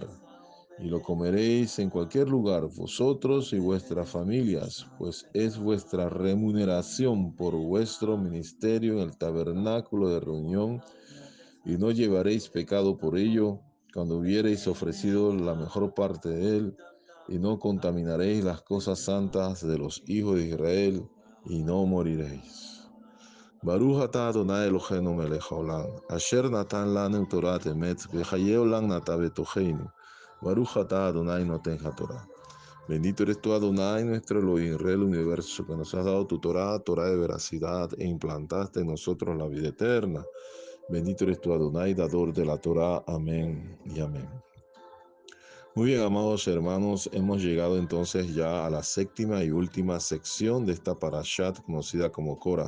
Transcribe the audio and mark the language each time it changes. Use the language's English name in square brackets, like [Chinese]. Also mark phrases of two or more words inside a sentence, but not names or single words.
[Spanish] Y lo comeréis en cualquier lugar, vosotros y vuestras familias, pues es vuestra remuneración por vuestro ministerio en el tabernáculo de reunión, y no llevaréis pecado por ello, cuando hubiereis ofrecido la mejor parte de él, y no contaminaréis las cosas santas de los hijos de Israel, y no moriréis. [Hebrew] ברוך אתה אדוני אלוהינו מלך העולם, אשר נתן לנו תורת אמת, וחיי עולם נטע בתוכנו. ברוך אתה אדוני נותן התורה. [Spanish] Bendito eres tú, Adonai, nuestro Elohim, Rey del universo, que nos has dado tu Torah, Torah de veracidad, e implantaste en nosotros la vida eterna. Bendito eres tú, Adonai, dador de la Torah. Amén y amén. Muy bien, amados hermanos, hemos llegado entonces ya a la séptima y última sección de esta parashat conocida como Korah.